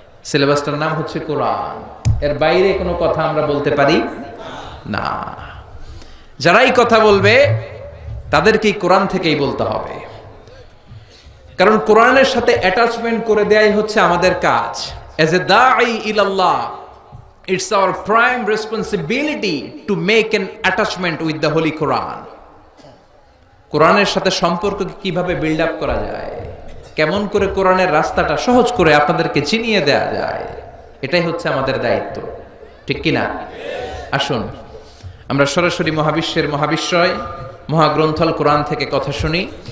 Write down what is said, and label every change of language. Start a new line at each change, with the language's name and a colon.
Bangla: সিলেবাসটার নাম হচ্ছে কোরআন। এর বাইরে কোনো কথা আমরা বলতে পারি না। যারাই কথা বলবে তাদেরকে কোরআন থেকেই বলতে হবে, কারণ কোরআনের সাথে অ্যাটাচমেন্ট করে দেয়াই হচ্ছে আমাদের কাজ।
English: As a da'i ilallah, it's our prime responsibility to make an attachment with the Holy Quran.
Bangla: কোরআনের সাথে সম্পর্ককে কিভাবে বিল্ড আপ করা যায়, কেমন করে কোরআনের রাস্তাটা সহজ করে আপনাদেরকে চিনিয়ে দেয়া যায়, এটাই হচ্ছে আমাদের দায়িত্ব, ঠিক কিনা? আসুন আমরা সরাসরি মহাবিশ্বের মহাবিশ্বয় মহাগ্রন্থল কোরআন থেকে কথা শুনি।